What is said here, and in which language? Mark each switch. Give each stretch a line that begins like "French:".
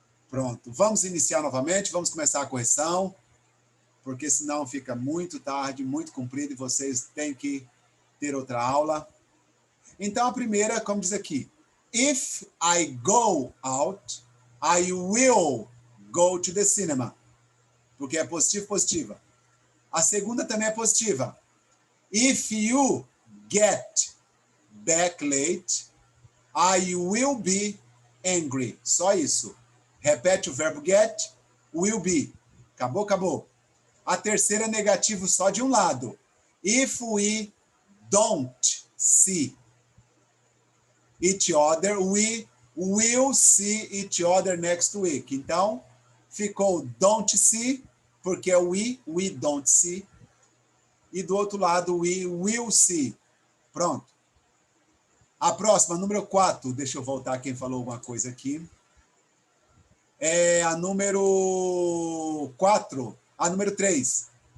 Portuguese: Pronto. Vamos iniciar novamente. Vamos começar a correção. Porque senão fica muito tarde, muito comprido e vocês têm que ter outra aula. Então, a primeira, como diz aqui.
English: If I go out, I will go to the cinema.
Portuguese: Porque é positivo, positiva. A segunda também é positiva.
English: If you get back late, I will be angry.
Portuguese: Só isso. Repete o verbo get, will be. Acabou, acabou. A terceira é negativo só de um lado.
English: If we don't see each other, we will see each other next week.
Portuguese: Então, ficou don't see, porque é
English: we don't see.
Portuguese: E do outro lado,
English: we will see.
Portuguese: Pronto. A próxima, número 4. Deixa eu voltar quem falou alguma coisa aqui. É a número 4. A número 3.